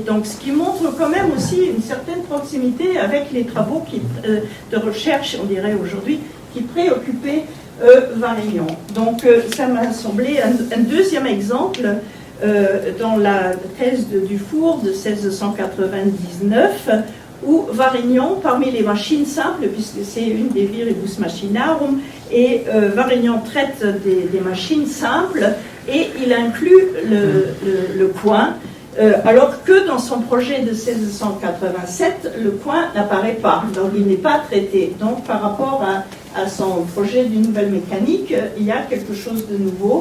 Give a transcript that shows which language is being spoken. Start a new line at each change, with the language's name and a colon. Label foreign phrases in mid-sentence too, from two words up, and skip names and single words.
French: Donc, ce qui montre quand même aussi une certaine proximité avec les travaux de recherche, on dirait aujourd'hui, qui préoccupaient Varignon. Donc, ça m'a semblé un deuxième exemple dans la thèse de Dufour de 1699, où Varignon, parmi les machines simples, puisque c'est une des
Latin: viribus machinarum,
French: et Varignon traite des machines simples, et il inclut le coin, alors que dans son projet de 1687, le coin n'apparaît pas, donc il n'est pas traité. Donc par rapport à son projet d'une nouvelle mécanique, il y a quelque chose de nouveau.